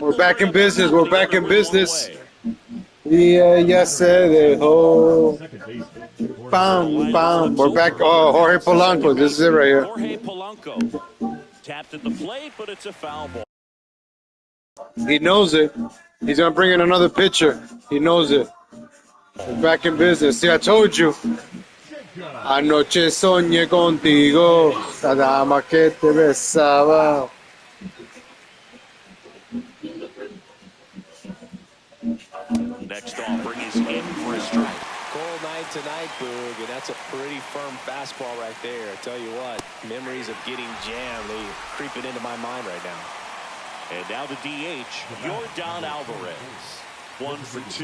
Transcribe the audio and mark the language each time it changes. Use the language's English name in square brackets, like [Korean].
[English] We're back in business. We're back in business. Yeah, yes, [Spanish] se dejó. [English] Bam, bam. We're back. Oh, Jorge Polanco. This is it right here. Jorge Polanco tapped at the plate, but it's a foul ball. He knows it. He's going to bring in another pitcher. He knows it. We're back in business. See, I told you. [Spanish] Anoche soñé contigo, la dama que te besaba. [English] Next offering is in for a strike. Cold night tonight, Boog, and that's a pretty firm fastball right there. I tell you what, memories of getting jammed, they creeping into my mind right now. And now the DH, Yordan Alvarez. 1 for 2.